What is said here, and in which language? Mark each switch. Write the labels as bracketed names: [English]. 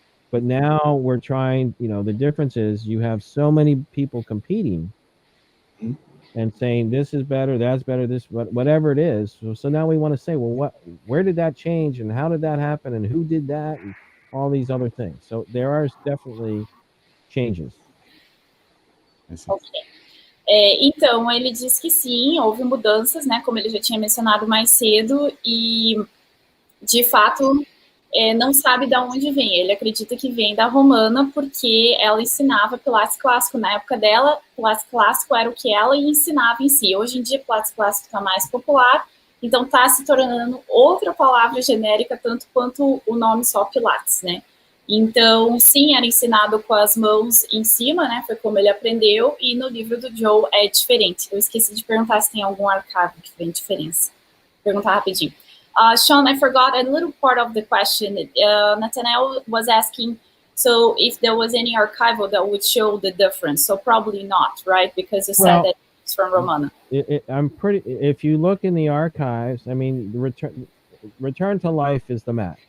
[English] But now we're trying, the difference is you have so many people competing and saying this is better, that's better, this, whatever it is. So now we want to say, well, where did that change, and how did that happen, and who did that, and all these other things. So there are definitely changes. Okay. [Portuguese] Então, ele diz que sim, houve mudanças, né, como ele já tinha mencionado mais cedo, e, de fato, não sabe de onde vem. Ele acredita que vem da romana porque ela ensinava Pilates clássico. Na época dela, Pilates clássico era o que ela ensinava em si. Hoje em dia, Pilates clássico está mais popular, então está se tornando outra palavra genérica, tanto quanto o nome só Pilates, né? Então, sim, era ensinado com as mãos em cima, né? Foi como ele aprendeu, e no livro do Joe é diferente. Eu esqueci de perguntar se tem algum arquivo que tem diferença. Vou perguntar rapidinho. [English] Sean, I forgot a little part of the question. Nathaniel was asking, so if there was any archival that would show the difference. So probably not, right? Because you said that it's from Romana. If you look in the archives, I mean, return to life is the mat.